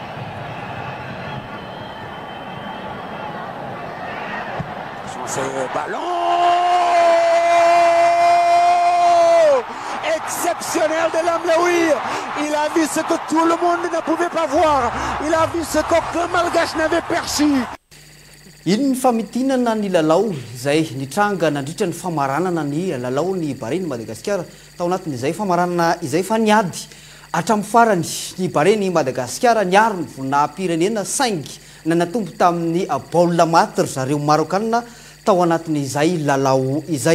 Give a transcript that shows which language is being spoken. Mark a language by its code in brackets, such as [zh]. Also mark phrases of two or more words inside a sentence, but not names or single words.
[fr] Ce ballon exceptionnel de l'Amlaoui. Il a vu ce que tout le monde ne pouvait pas voir. Il a vu ce qu'aucun Malgache n'avait perçu. [mg] Iny famitinana ny lalao izay nitranga nandritra ny famaranana ny lalao ny bareny Madagasikara tao anatin'izay famaranana izay fa niady hatramin'ny farany ny bareny Madagasikara niaro ny voninahim-pirenena saingy nanatombo tamin'ny baolina maty ry zareo Marokanina tao anatin'izay lalao izay.